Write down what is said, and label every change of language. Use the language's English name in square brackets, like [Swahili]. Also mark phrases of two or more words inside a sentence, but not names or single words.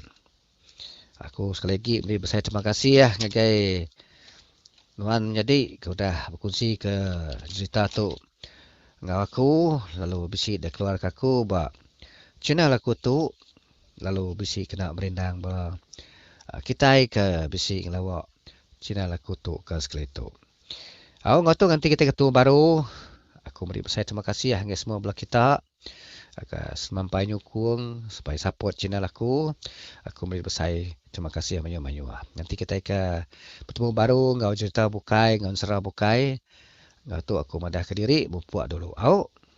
[Iban] Aku sekali lagi beri besar terima kasih ya ngagai Nuan jadi kau dah berkongsi ke cerita tu dengan aku lalu bisi dah keluar aku ba channel aku tu lalu bisi kena merindang ba kita ke bisi ngelawak channel aku tu ke sekali tu. Ngatu nanti kita ketemu baru. Aku beri besar terima kasih ya dengan semua belah kita. Semampai nyukung supaya [English] support channel [Iban] aku. Aku beri besar terima kasih banyak-banyak. Nanti kita ke bertemu baru ngau cerita bukai, ngau serah bukai. Ngau tu aku madah ke diri, bupuak dulu.